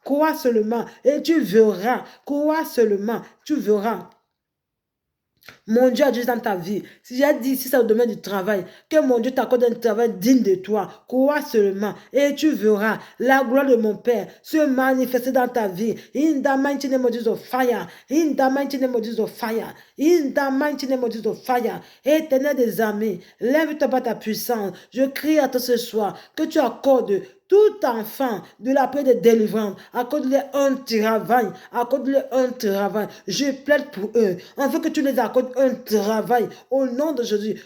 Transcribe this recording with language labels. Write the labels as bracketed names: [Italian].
[French] Crois seulement et tu verras. Crois seulement, tu verras. Mon Dieu a dit dans ta vie, si j'ai dit, si c'est le domaine du travail, que mon Dieu t'accorde un travail digne de toi, crois seulement et tu verras la gloire de mon Père se manifester dans ta vie. [English] In the mighty name of Jesus, fire. In the mighty name of Jesus, fire. In the mighty name of Jesus, fire. [French] Éternel des armées, lève-toi par ta puissance. Je crie à toi ce soir que tu accordes tout enfant de la paix de délivrance, accorde-leur un travail, accorde-leur un travail. Je plaide pour eux, afin que tu les accordes un travail au nom de Jésus.